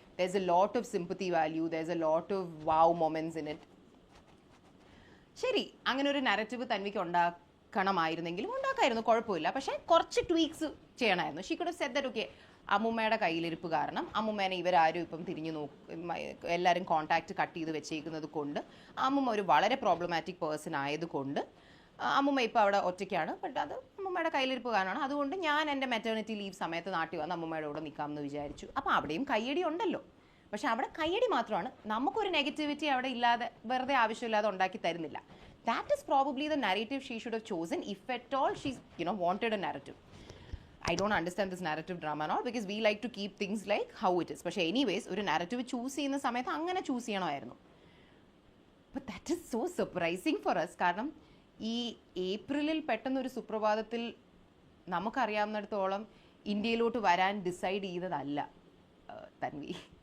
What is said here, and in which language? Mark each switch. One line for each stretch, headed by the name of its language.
English: there's a lot of sympathy value, there's a lot of wow moments in it.
Malayalam: ശരി, അങ്ങനെ ഒരു narrative തൻവിക്ക് ഉണ്ടാക്കണമായിരുന്നെങ്കിലും ഉണ്ടാക്കായിരുന്നു, കുഴപ്പമില്ല. പക്ഷേ കുറച്ച് ട്വീക്സ് ചെയ്യണമായിരുന്നു.
English: she could have said that okay
Malayalam: അമ്മൂമ്മയുടെ കയ്യിലിരിപ്പ് കാരണം അമ്മൂമ്മേനെ ഇവരാരും ഇപ്പം തിരിഞ്ഞു എല്ലാവരും കോൺടാക്റ്റ് കട്ട് ചെയ്ത് വെച്ചേക്കുന്നത് കൊണ്ട് അമ്മൂമ്മ ഒരു വളരെ പ്രോബ്ലമാറ്റിക് പേഴ്സൺ ആയതുകൊണ്ട് അമ്മൂമ്മ ഇപ്പോൾ അവിടെ ഒറ്റയ്ക്കാണ്. ബട്ട് അത് അമ്മൂമ്മയുടെ കയ്യിലിരിപ്പ് കാരണമാണ്. അതുകൊണ്ട് ഞാൻ എൻ്റെ മെറ്റേണിറ്റി ലീവ് സമയത്ത് നാട്ടിൽ വന്ന് അമ്മൂമ്മയുടെ കൂടെ നിൽക്കാമെന്ന് വിചാരിച്ചു. അപ്പോൾ അവിടെയും കയ്യടി ഉണ്ടല്ലോ. പക്ഷെ അവിടെ കയ്യടി മാത്രമാണ്, നമുക്കൊരു നെഗറ്റിവിറ്റി അവിടെ ഇല്ലാതെ വെറുതെ ആവശ്യമില്ലാതെ ഉണ്ടാക്കി തരുന്നില്ല.
English: That is probably the narrative she should have chosen if at all she wanted a narrative. I don't understand this narrative drama and all because we like to keep things like how it is.
Malayalam: പക്ഷേ anyways ഒരു narrative choose ചെയ്യുന്ന സമയത്ത് അങ്ങനെ choose ചെയ്യണമായിരുന്നു.
English: But that is so surprising for us.
Malayalam: കാരണം ഈ ഏപ്രിലിൽ പെട്ടെന്നൊരു സുപ്രഭാതത്തിൽ നമുക്കറിയാവുന്നിടത്തോളം ഇന്ത്യയിലോട്ട് വരാൻ ഡിസൈഡ് ചെയ്തതല്ല തൻവി.